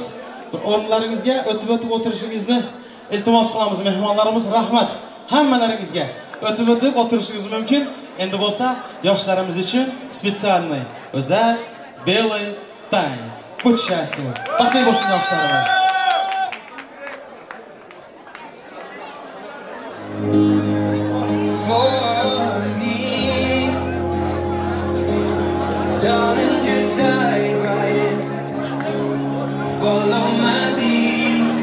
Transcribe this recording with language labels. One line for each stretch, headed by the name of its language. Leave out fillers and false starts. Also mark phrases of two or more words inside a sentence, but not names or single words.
Uzbek: O'rnlaringizga o'tib o'tirishingizni iltimos qilamiz. Mehmonlarimiz, rahmat. Hammalaringizga o'tib o'tirishingiz mumkin. Endi bo'lsa, yoshlarimiz uchun spesialniy, o'zal,
Russian: belый танец. Будь счастливы.
Uzbek: Vaqtli bo'lsin yoshlarimiz.
English: Darling, just dive right in. Follow my lead.